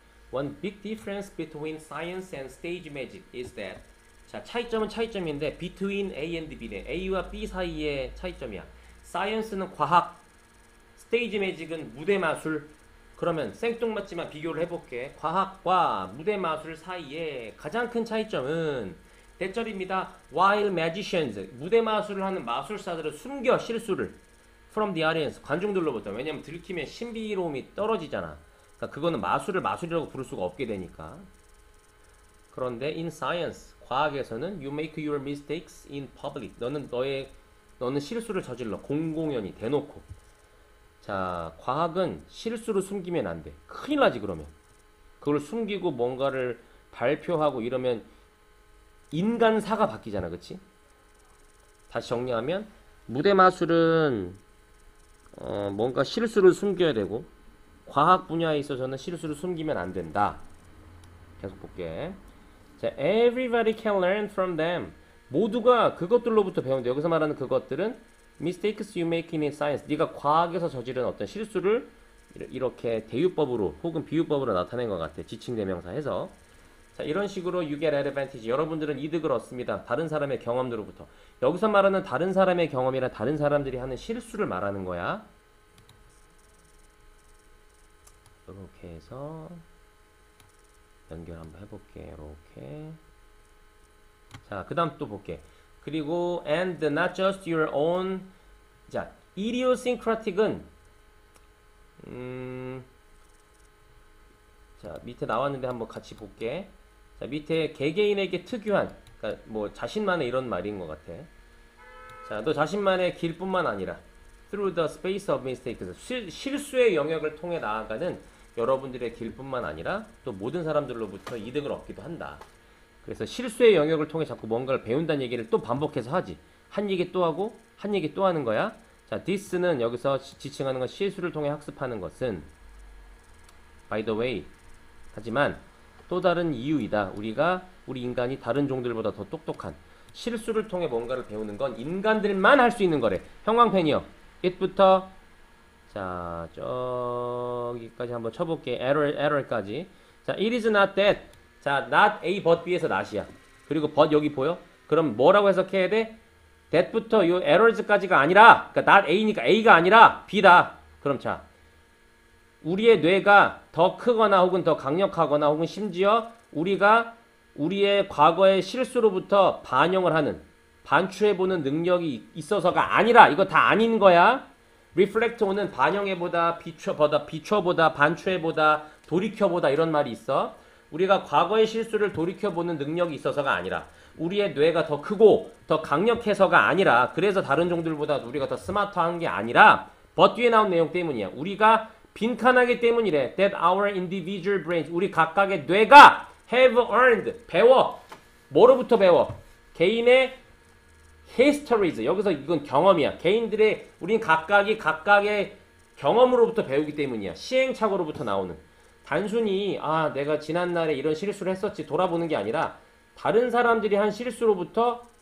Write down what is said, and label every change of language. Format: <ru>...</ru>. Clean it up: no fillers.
<en>One big difference between science and stage magic is that 자,</en> <ko>차이점은 차이점인데</ko> <en>between A and B네.</en> <ko>A와 B 사이의 차이점이야. science는 과학, stage magic은 무대 마술. 그러면 생뚱맞지만 비교를 해볼게. 과학과 무대 마술 사이의 가장 큰 차이점은 대절입니다.</ko> <en>While magicians,</en> <ko>무대 마술을 하는 마술사들은 숨겨 실수를</ko> <en>from the audience,</en> <ko>관중들로부터. 왜냐면 들키면 신비로움이 떨어지잖아. 그러니까 그거는 마술을 마술이라고 부를 수가 없게 되니까. 그런데</ko> <en>in science,</en> <ko>과학에서는</ko> <en>you make your mistakes in public.</en> <ko>너는 실수를 저질러. 공공연히 대놓고. 자, 과학은 실수를 숨기면 안 돼. 큰일 나지 그러면. 그걸 숨기고 뭔가를 발표하고 이러면 인간사가 바뀌잖아. 그치? 다시 정리하면 무대 마술은 뭔가 실수를 숨겨야 되고 과학 분야에 있어서는 실수를 숨기면 안 된다. 계속 볼게.</ko> <en>자, everybody can learn from them.</en> <ko>모두가 그것들로부터 배운다. 여기서 말하는 그것들은</ko> <en>mistakes you make in science.</en> <ko>네가 과학에서 저지른 어떤 실수를 이렇게 대유법으로 혹은 비유법으로 나타낸 것 같아. 지칭대명사 해서. 자, 이런 식으로</ko> <en>you get advantage.</en> <ko>여러분들은 이득을 얻습니다. 다른 사람의 경험으로부터. 여기서 말하는 다른 사람의 경험이라 다른 사람들이 하는 실수를 말하는 거야. 이렇게 해서 연결 한번 해볼게. 이렇게. 자, 그 다음 또 볼게. 그리고</ko> <en>and not just your own.</en> <ko>자, idiosyncratic은 자, 밑에 나왔는데 한번 같이 볼게. 자, 밑에 개개인에게 특유한, 그러니까 뭐 자신만의 이런 말인 것 같아. 자, 너 자신만의 길뿐만 아니라</ko> <en>through the space of mistakes,</en> <ko>실수의 영역을 통해 나아가는 여러분들의 길뿐만 아니라 또 모든 사람들로부터 이득을 얻기도 한다. 그래서 실수의 영역을 통해 자꾸 뭔가를 배운다는 얘기를 또 반복해서 하지. 한 얘기 또 하고 한 얘기 또 하는 거야. 자, this는 여기서 지칭하는 건 실수를 통해 학습하는 것은</ko> <en>by the way.</en> <ko>하지만 또 다른 이유이다. 우리 인간이 다른 종들보다 더 똑똑한. 실수를 통해 뭔가를 배우는 건 인간들만 할 수 있는 거래. 형광펜이요. it부터 자, 저기까지 한번 쳐볼게.</ko> <en>error까지. 자, it is not that.</en> <ko>자, not A but B에서 not이야. 그리고 but 여기 보여? 그럼 뭐라고 해석해야 돼? that부터 요 errors까지가 아니라, 그러니까 not A니까 A가 아니라 B다. 그럼 자, 우리의 뇌가 더 크거나 혹은 더 강력하거나 혹은 심지어 우리가 우리의 과거의 실수로부터 반영을 하는, 반추해보는 능력이 있어서가 아니라, 이거 다 아닌 거야. reflect오는 반영해보다, 비춰보다, 반추해보다, 돌이켜보다 이런 말이 있어. 우리가 과거의 실수를 돌이켜보는 능력이 있어서가 아니라 우리의 뇌가 더 크고 더 강력해서가 아니라 그래서 다른 종들보다 우리가 더 스마트한 게 아니라 but 뒤에 나온 내용 때문이야. 우리가 빈칸하기 때문이래.</ko> <en>That our individual brains,</en> <ko>우리 각각의 뇌가</ko> <en>have earned,</en> <ko>배워. 뭐로부터 배워? 개인의 histories. 여기서 이건 경험이야. 개인들의, 우린 각각이 각각의 경험으로부터 배우기 때문이야. 시행착오로부터 나오는. 단순히 내가 지난날에 이런 실수를 했었지 돌아보는 게 아니라 다른 사람들이 한 실수로부터</ko>